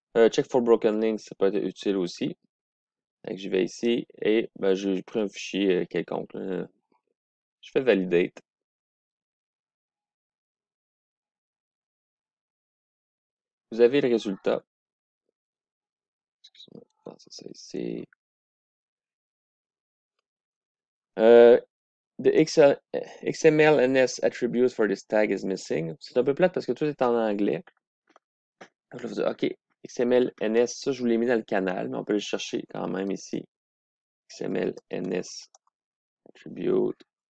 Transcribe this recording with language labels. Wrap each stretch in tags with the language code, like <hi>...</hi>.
<en>Check for broken links,</en> <fr>ça peut être utile aussi. Fait que je vais ici et ben, j'ai pris un fichier quelconque, là. Je fais validate. Vous avez le résultat. Excusez-moi, non, c'est ça ici.</fr> <en>Euh, the XMLNS attribute for this tag is missing.</en> <fr>C'est un peu plate parce que tout est en anglais. Je vais vous dire, OK, XMLNS, ça je vous l'ai mis dans le canal, mais on peut le chercher quand même ici.</fr> <en>XMLNS attribute.</en>